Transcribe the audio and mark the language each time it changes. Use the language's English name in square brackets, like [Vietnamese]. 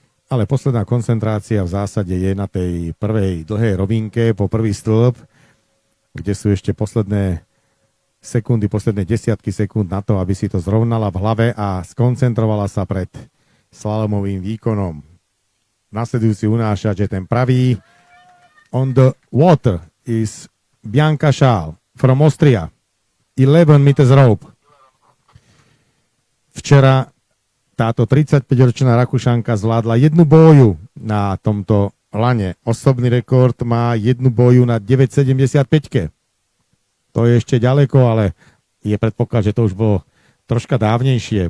[Slovak] Ale posledná koncentrácia v zásade je na tej prvej dlhej rovinke po prvý stĺp, kde sú ešte posledné sekundy, posledné desiatky sekúnd na to, aby si to zrovnala v hlave a skoncentrovala sa pred slalomovým výkonom. Nasledujúci unášač je ten pravý. [English] On the water is Bianka Schall from Austria. 11 meters rope. [Slovak] Včera táto 35-ročná Rakúšanka zvládla jednu boju na tomto lane. Osobný rekord má jednu boju na 9,75. To je ešte ďaleko, ale je predpoklad, že to už bolo troška dávnejšie.